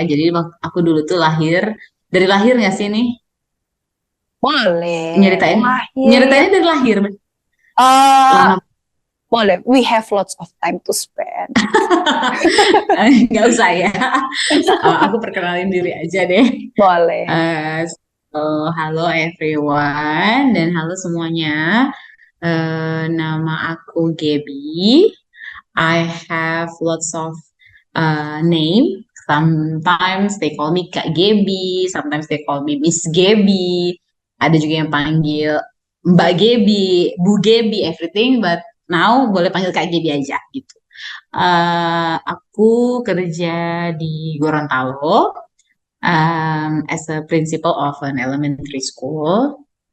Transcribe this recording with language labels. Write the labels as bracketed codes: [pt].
[id] Jadi waktu aku dulu tuh dari lahir nggak sih nih? Boleh. Nyeritainnya dari lahir. Lama. Boleh. [en] We have lots of time to spend. [id] Nggak usah ya. Aku perkenalin diri aja deh. Boleh. Halo everyone dan halo semuanya. Nama aku Gaby. [en] I have lots of name. Sometimes they call me Kak Gaby. Sometimes they call me Miss Gaby. [id] Ada juga yang panggil Mbak Gaby, Bu Gaby, everything. [en] But now [id] boleh panggil Kak Gaby aja gitu. Aku kerja di Gorontalo [en] as a principal of an elementary school.